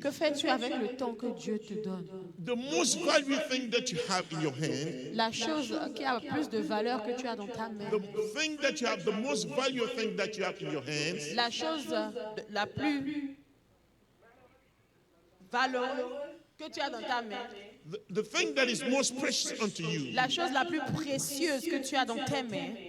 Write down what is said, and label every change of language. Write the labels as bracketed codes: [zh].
[fr] Que fais-tu avec le temps que Dieu te donne? [en] The most valuable thing that you have in your hand, [fr] La chose qui a plus de valeur que tu as dans ta main. [en] the thing that you have, the most valuable thing that you have in your hands [fr] La chose la plus valeureuse que tu as dans ta main. [en] the thing that is most precious unto you [fr] La chose la plus précieuse que tu as dans tes mains,